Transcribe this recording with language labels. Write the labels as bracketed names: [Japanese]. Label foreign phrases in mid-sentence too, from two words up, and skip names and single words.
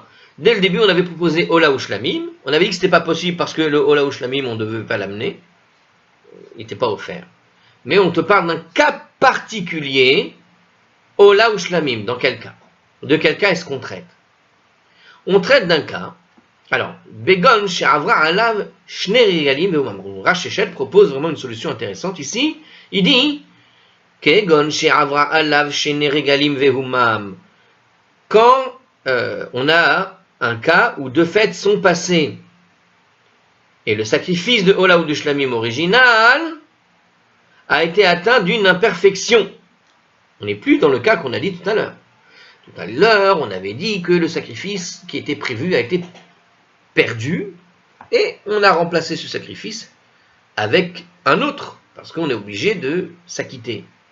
[French] Dès le début, on avait proposé Ola ou Shlamim. On avait dit que ce n'était pas possible parce que le Ola ou Shlamim, on ne devait pas l'amener. Il n'était pas offert. Mais on te parle d'un cas particulier, Ola ou Shlamim. Dans quel cas? De quel cas est-ce qu'on traite? On traite d'un cas. Alors, [Hebrew] כגון שעברו עליו שני רגלים ונומם. [French] Rav Shechet propose vraiment une solution intéressante ici. Il dit [Hebrew] כגון שעברו עליו שני רגלים ונומם. [French] Quand on a un cas où deux fêtes sont passées et le sacrifice de Ola ou de Shlamim original a été atteint d'une imperfection. On n'est plus dans le cas qu'on a dit tout à l'heure. Tout à l'heure, on avait dit que le sacrifice qui était prévu a été perdu et on a remplacé ce sacrifice avec un autre parce qu'on est obligé de s'acquitter.